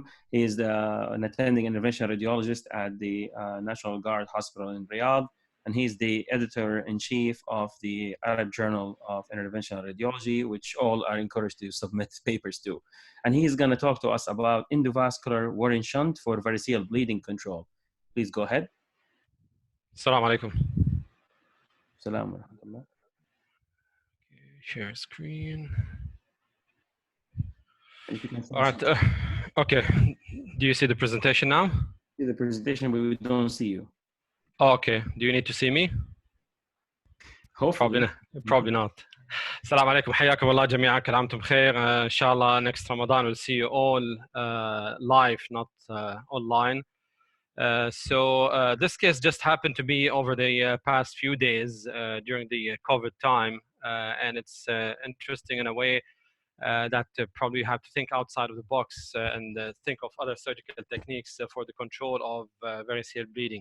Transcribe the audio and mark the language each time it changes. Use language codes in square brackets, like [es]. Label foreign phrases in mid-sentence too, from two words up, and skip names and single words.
[en] He is an attending interventional radiologist at the National Guard Hospital in Riyadh. And he's the editor-in-chief of the Arab Journal of Interventional Radiology, which all are encouraged to submit papers to. And he's going to talk to us about endovascular Warren shunt for variceal bleeding control. Please go ahead. [ar] السلام عليكم. السلام عليكم. [en] Share screen. All right. Okay. Do you see the presentation now? See the presentation, but we don't see you. Oh, okay. Do you need to see me? Hopefully. Probably not. [ar] السلام عليكم. حياكم الله جميعا. كل عام وانتم بخير. إن شاء الله [en] next Ramadan we'll see you all live, not online. So this case just happened to be over the past few days during the COVID time, and it's interesting in a way that probably you have to think outside of the box and think of other surgical techniques for the control of variceal bleeding.